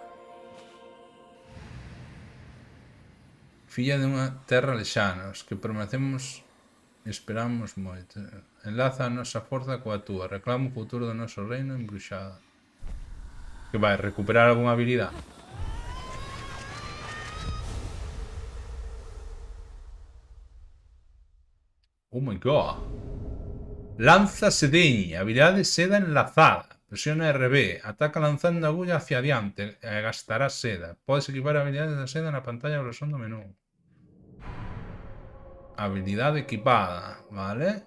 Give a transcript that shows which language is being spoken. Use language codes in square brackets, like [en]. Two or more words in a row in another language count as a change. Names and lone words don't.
[gl] Filla de unha terra lexana, os que permanecemos e esperamos moito. Enlaza a nosa forza coa túa, reclama o futuro do noso reino embruxado. Que vai, recuperar algunha habilidade? [en] Oh my god. [gl] Lanza sedeña, habilidade seda enlazada. Presiona RB, ataca lanzando agulla hacia adiante e gastará seda. Podes equipar habilidades da seda na pantalla ou resón do menú. Habilidade equipada, vale.